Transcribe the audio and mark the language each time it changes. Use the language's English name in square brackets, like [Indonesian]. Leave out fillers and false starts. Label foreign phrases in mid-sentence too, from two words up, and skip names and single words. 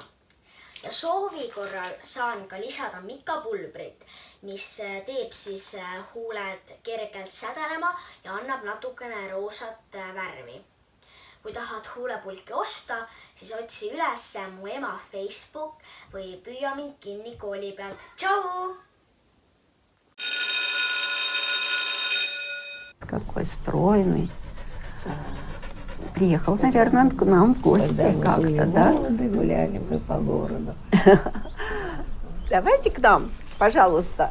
[Estonian] Ja soovi korral saan ka lisada mikapulbrit, mis teeb siis huuled kergelt sädelema ja annab natukene roosat värvi. Kui tahad huulepulki osta, siis otsi üles mu ema Facebook või püüa mind kinni kooli pealt. Tšau! [Russian] Какой стройный. Приехал, наверное, к нам в гости как-то, да? Гуляли бы по городу. Давайте к нам, пожалуйста.